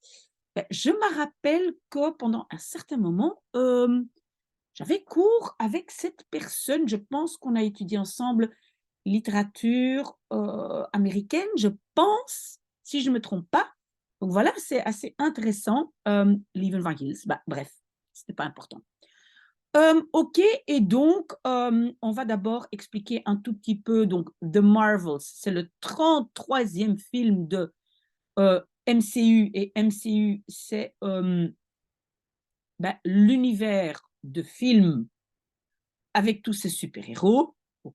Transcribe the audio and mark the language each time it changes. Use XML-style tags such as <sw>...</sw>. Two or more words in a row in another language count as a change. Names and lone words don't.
<fr>Je me rappelle que pendant un certain moment, j'avais cours avec cette personne. Je pense qu'on a étudié ensemble littérature américaine, je pense, si je ne me trompe pas. Donc voilà, c'est assez intéressant. Lieven van Giels, bref, ce n'est pas important. Ok, et donc, on va d'abord expliquer un tout petit peu. Donc, The Marvels, c'est le 33e film de MCU, et MCU, c'est l'univers de films avec tous ces super-héros, ok.</fr>